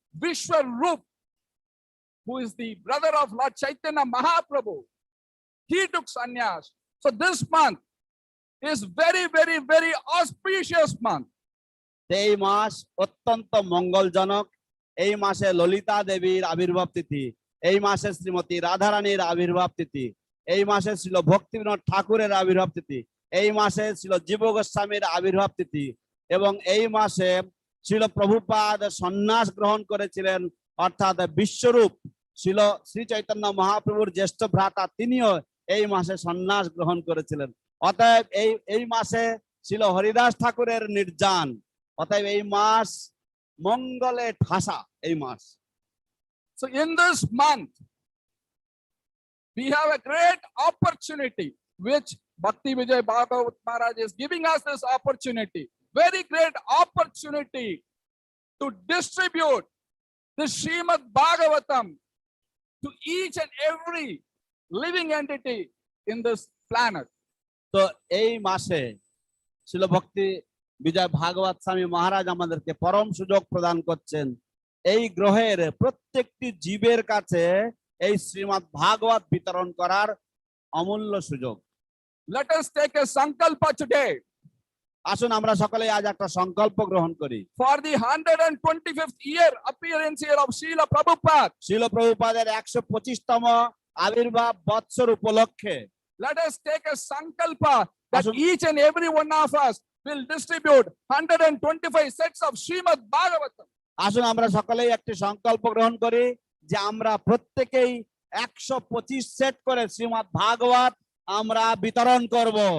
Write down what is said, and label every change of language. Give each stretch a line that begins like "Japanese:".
English: Vishwarup, who is the brother of Lord Chaitanya Mahaprabhu, he took sannyas. So this month is very, very, very auspicious month.
Bangla: এই মাস অত্যন্ত মঙ্গলজনক। এই মাসে ললিতা দেবীর আবির্ভাব তিথি, এই মাসে শ্রীমতী রাধারানীর আবির্ভাব তিথি, এই মাসে ছিল ভক্তিবিনোদ ঠাকুরের আবির্ভাব তিথি, এই মাসে ছিল জীব গোস্বামীর আবির্ভাব তিথি, এবং এই মাসে ছিল প্রভুপাদ সন্ন্যাস গ্রহণ করেছিলেন, অর্থাৎ বিশ্বরূপ ছিল শ্রী চৈতন্য মহাপ্রভুর জ্যেষ্ঠ ভ্রাতা, তিনিও এই মাসে সন্ন্যাস গ্রহণ করেছিলেন। অতএব এই মাসে ছিল হরিদাস ঠাকুরের নির্যান। অতএব এই মাস মঙ্গলে ঠাসা এই মাস।
English: So in this month, we have a great opportunity, which Bhakti Vijay Bhagavat Maharaj is giving us this opportunity, very great opportunity to distribute the Srimad Bhagavatam to each and every living entity in this planet.
Bangla: তো এই মাসে ছিল ভক্তি বিজয় ভাগবত স্বামী মহারাজ আমাদেরকে পরম সুযোগ প্রদান করছেন, এই গ্রহের প্রত্যেকটি জীবের কাছে এই শ্রীমদ ভাগবত বিতরণ করার অমূল্য সুযোগ।
English: Let us take a sankalpa today.
Bangla: আসুন আমরা সকলে আজ একটা সংকল্প গ্রহণ করি।
English: For the 125th year appearance here of Srila Prabhupada,
Bangla: শিল প্রভুপাদের 125তম আবির্ভাব বৎসর উপলক্ষে
English: let us take a sankalpa that
Bangla: Ashun.
English: each and every one of us will distribute 125 sets of Srimad Bhagavatam.
Bangla: আসুন আমরা সকলেই একটি সংকল্প গ্রহণ করি যে আমরা প্রত্যেকেই 125 সেট করে শ্রীমদ ভাগবত আমরা বিতরণ করব।